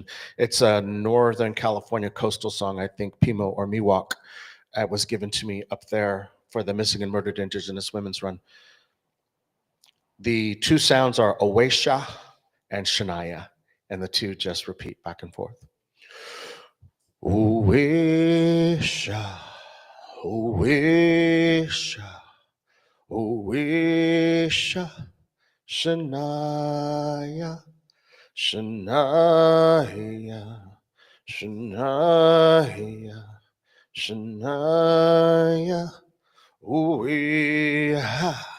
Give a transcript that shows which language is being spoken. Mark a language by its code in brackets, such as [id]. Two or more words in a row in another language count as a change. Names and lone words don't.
[en] It's a Northern California coastal song, I think Pimo or Miwok. It was given to me up there for the Missing and Murdered Indigenous Women's Run. The two sounds are Oesha and Shania, and the two just repeat back and forth. Oesha, Oesha, Oesha, Shania, Shania, Shania, Shania, Oesha,